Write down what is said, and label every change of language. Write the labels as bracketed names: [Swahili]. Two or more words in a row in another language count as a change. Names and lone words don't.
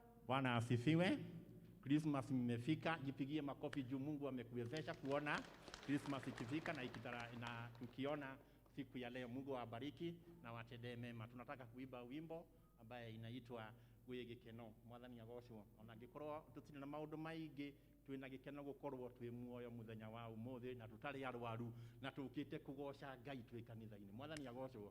[Swahili] Bwana asifiwe. Christmas imefika, jipigie makofi juu Mungu amekuwezesha kuona Christmas ikifika na tukiona siku ya leo. Mungu awabariki na watendee mema. Tunataka kuimba wimbo ambaye inaitwa Gwigikeno. [Kikuyu] Mwathani agocwo. Ona ngikorwo tutire na maundu maingi, twina gikeno gukorwo twi muoyo muthenya wa umuthi na tutari arwaru na tukite kugoca Ngai twi kanitha-ini. Mwathani agocwo.